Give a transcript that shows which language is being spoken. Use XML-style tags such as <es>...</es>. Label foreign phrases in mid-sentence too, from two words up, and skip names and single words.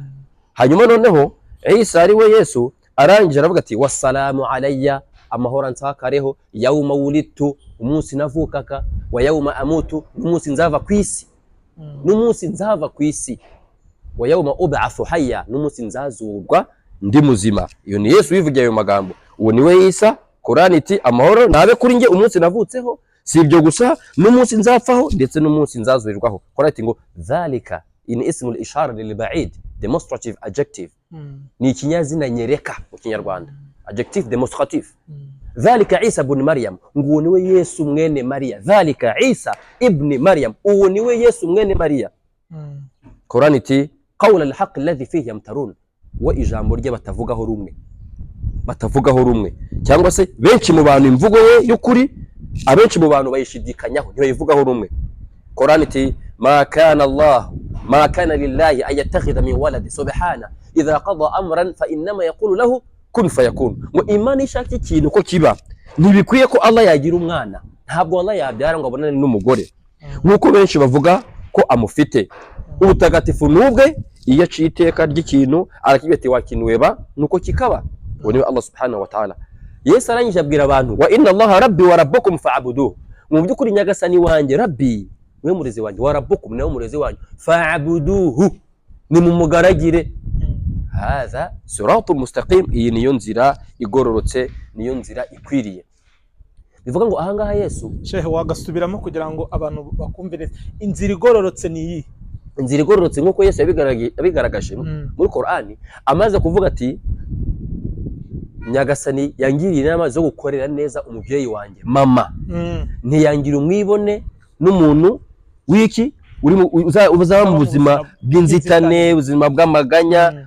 <rw>Hanyuma noneho Isa ari we Yesu arangije aravuga ati</rw> <ar>والسلام علي,</ar> <rw>amahoro ansakareho,</rw> <ar>يوم ولدت,</ar> <rw>umunsi navukaka,</rw> <ar>ويوم أموت,</ar> <rw>n'umunsi nzava ku isi, n'umunsi nzava ku isi,</rw> <ar>ويوم أبعث حيا,</ar> <rw>n'umunsi nzazurwa ndi muzima. Iyo ni Yesu wivugiye ayo magambo. Uwo ni we Isa. Qur'ani iti amahoro nabe kuri nge umunsi navutseho, si ibyo gusa n'umunsi nzapfaho ndetse n'umunsi nzazurirwaho. Qur'ani iti ngo</rw> <ar>ذلك إن اسم الإشارة للبعيد,</ar> <en>demonstrative adjective,</en> <rw>ni ikinyazina nyereka mu Kinyarwanda,</rw> <en>adjective demonstrative.</en> <ar>ذلك عيسى ابن مريم,</ar> <rw>nguwo ni we Yesu mwene Mariya.</rw> <ar>ذلك عيسى ابن مريم,</ar> <rw>uwo ni we Yesu mwene Mariya. Qur'ani iti</rw> <ar>قول الحق الذي فيه يمترون,</ar> <rw>wa ijambo rye batavugaho rumwe, cyangwa se benshi mu bantu imvugo ye y'ukuri, abenshi mu bantu bayishidikanyaho ntibayivugaho rumwe. Qur'ani iti</rw> <ar>ما كان لله أن يتخذ من ولد سبحانه إذا قضى أمرا فإنما يقول له كن فيكون.</ar> <rw>Ngo Imana ishaka ikintu ko kiba, ntibikwiye ko Allah yagira umwana, ntabwo Allah yabyara ngo abonane n'umugore nkuko benshi bavuga ko amufite. Ubutagatifu nubwe iyo aciye iteka ry'ikintu arakigira ati wakinweba nuko kikaba. Uwo ni Allah</rw> <ar>سبحانه وتعالى.</ar> <rw>Yesu arangije abwira abantu</rw> <ar>وإن الله ربي وربكم فاعبدوه,</ar> <rw>mu by'ukuri nyagasani wanjye Rabbi we murezi wanjye,</rw> <ar>وربكم</ar> <rw>nawe murezi wanjye, fa'buduhu ni mumugaragire.</rw> <ar>هذا صراط مستقيم,</ar> <rw>iyi niyo nzira igororotse, niyo nzira ikwiriye. Bivuga ngo ahangaha Yesu shehe wagasubiramo kugira ngo abantu bakumvire inzira igororotse ni iyi. Inzira igororotse nkuko Yesu yabigaragaje muri Qur'ani, amaze kuvuga ati nyagasani yangiriye inama zo gukorera neza umubyeyi wanjye mama, ntiyangira umwibone n'umuntu wiki uzaba mu buzima bw'inzitane, ubuzima bw'amaganya.</rw>